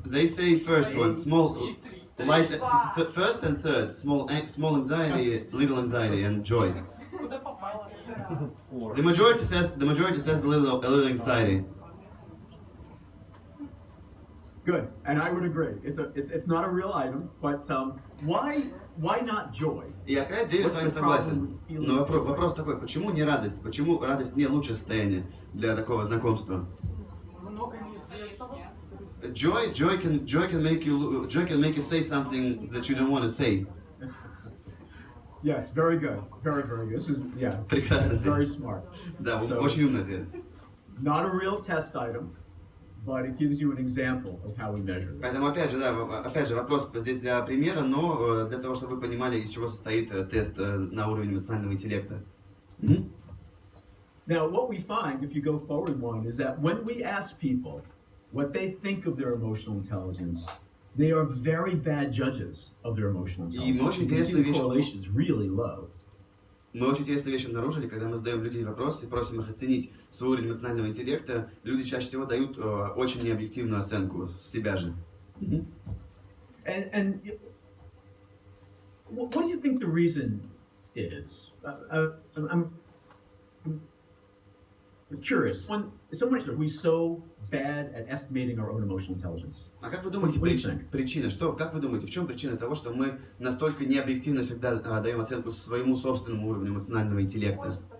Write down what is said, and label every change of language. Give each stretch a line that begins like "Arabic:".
English: They say first one, light, first and third, small anxiety, little anxiety, and joy. The majority says a little anxiety. Good, and I would agree. It's not a real item, but why not joy?
Russian: И опять Дэвид с вами согласен. Но вопрос такой: почему не радость? Почему радость не лучшее состояние для такого знакомства?
English: Joy can make you say something that you don't want to say. Yes, very good, very good. This is
Russian: Прекрасно.
English: Very smart.
Russian: Да, очень умный ответ.
English: Not a real test item, but it gives you an example of how we measure it.
Russian: Поэтому опять же вопрос здесь для примера, но для того, чтобы вы понимали, из чего состоит тест на уровень эмоционального интеллекта.
English: Now, what we find, if you go forward one, is that when we ask people what they think of their emotional intelligence, they are very bad judges of their emotional intelligence. You can see the correlation is really low.
Russian: Мы очень интересную вещь обнаружили, когда мы задаем людям вопросы и просим их оценить свой уровень эмоционального интеллекта, люди чаще всего дают очень необъективную оценку себя же.
English: And what do you think the reason is? I'm curious. Someone said we're so bad at estimating our own emotional intelligence.
Russian: А как вы думаете, причина? Как вы думаете, в чем причина того, что мы настолько необъективно всегда даем оценку своему собственному уровню эмоционального интеллекта?